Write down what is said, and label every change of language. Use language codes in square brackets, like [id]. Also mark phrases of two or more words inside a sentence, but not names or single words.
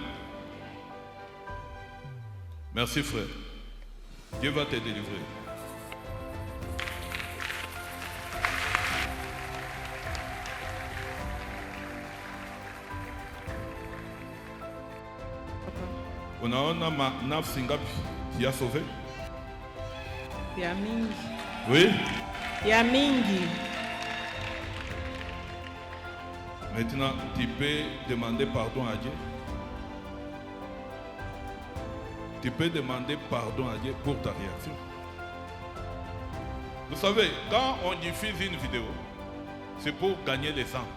[fr] Merci frère. Dieu va te délivrer. On a [sw] nafsi ngapi [fr] qui a sauvé? [sw] Ya mingi. [fr] Oui. [sw] Ya mingi. [fr] Maintenant, tu peux demander pardon à Dieu. Tu peux demander pardon à Dieu pour ta réaction. Vous savez, quand on diffuse une vidéo, c'est pour gagner les âmes.